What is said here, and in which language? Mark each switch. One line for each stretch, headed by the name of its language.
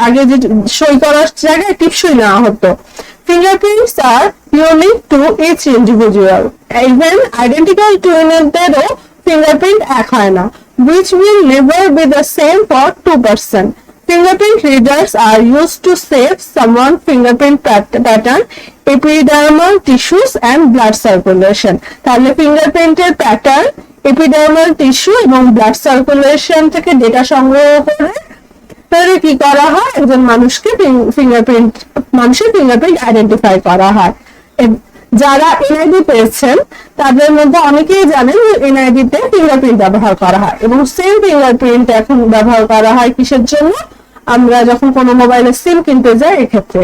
Bangla: আগে যে সই করার জায়গায় টিপসই নেওয়া হতো.
English: Fingerprints are unique to each individual. Even identical twinনেরও fingerprint
Bangla: এক হয় না,
English: which will never be the same for two person. Fingerprint readers are used to save someone's fingerprint pattern, epidermal tissues and blood circulation.
Bangla: তাহলে ফিঙ্গারপ্রিন্টের pattern, epidermal tissue এবং blood circulation থেকে data সংগ্রহ করে কি করা হয়, একজন মানুষের ফিঙ্গারপ্রিন্ট আইডেন্টিফাই করা হয়. যারা এনআইডি পেয়েছেন তাদের মধ্যে অনেকেই জানেন যে এনআইডি তে ফিঙ্গারপ্রিন্ট ব্যবহার করা হয় এবং সেম ফিঙ্গারপ্রিন্ট এখন ব্যবহার করা হয় কিসের জন্য, আমরা যখন কোনো মোবাইলের সিম কিনতে যাই এক্ষেত্রে.